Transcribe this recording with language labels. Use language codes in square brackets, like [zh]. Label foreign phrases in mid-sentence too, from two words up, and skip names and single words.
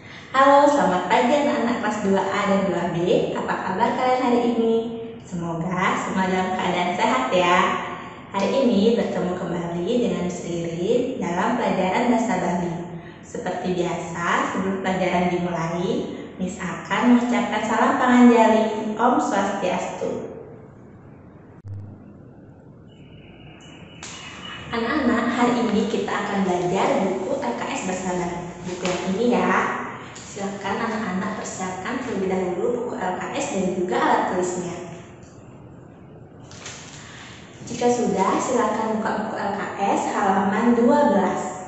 [id] Halo, selamat pagi anak-anak kelas 2A dan 2B. Apa kabar kalian hari ini? Semoga semua dalam keadaan sehat ya. Hari ini bertemu kembali dengan Miss Ririn dalam pelajaran Bahasa Bali. Seperti biasa, sebelum pelajaran dimulai, Miss akan mengucapkan salam panganjali. [ban] Om Swastiastu. [id] Anak-anak, hari ini kita akan belajar buku LKS Bahasa Bali. Buku yang ini ya. Silakan anak-anak persiapkan terlebih dahulu buku LKS dan juga alat tulisnya. Jika sudah, silakan buka buku LKS halaman 12.